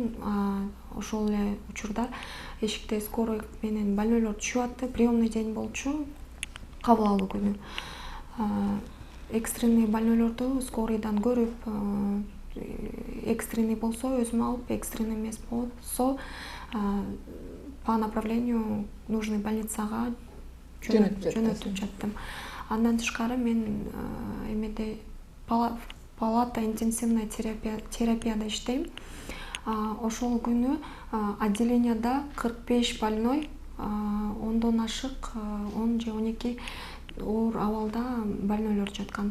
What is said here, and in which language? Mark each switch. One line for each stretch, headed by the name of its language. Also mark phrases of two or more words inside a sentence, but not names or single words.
Kyrgyz: Ошол эле учурда эшикте скорой менен больнойлор түшүп атты.
Russian: Приемный день
Kyrgyz: болчу, кабыл алуу күнү. Экстренный больнойлорду скорыйдан көрүп, экстренный болсо өзүм алып, экстренный эмес болсо
Russian: по направлению нужный
Kyrgyz: больницага жөнөтүп жаттым. Андан тышкары мен эмеде
Russian: палата интенсивная терапияда
Kyrgyz: иштейм. Ошол күнү отделенияда 45 больной, 10дон ашык 10 же 12 оор абалда больнойлор жаткан.